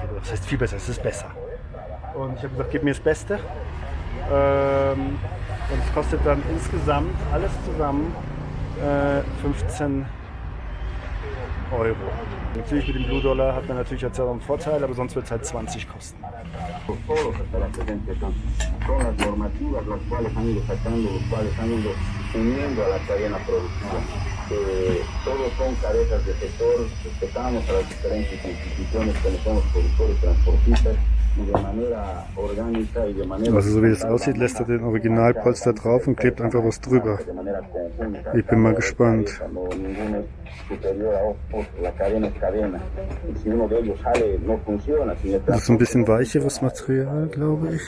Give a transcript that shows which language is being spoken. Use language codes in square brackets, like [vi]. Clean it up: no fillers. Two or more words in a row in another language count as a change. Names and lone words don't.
[de] Das heißt viel besser, es ist besser. Und ich habe gesagt, gib mir das Beste. Und es kostet dann insgesamt, alles zusammen, 15 Euro. Natürlich mit dem Blue Dollar hat man natürlich jetzt auch einen Vorteil, aber sonst wird es halt 20 kosten. [es] Todos son cabezas de sector, respetamos a las diferentes instituciones que somos productores, transportistas. [de] Also so wie das aussieht, lässt er den Originalpolster drauf und klebt einfach was drüber. Ich bin mal gespannt. Das ist ein bisschen weicheres Material, glaube ich.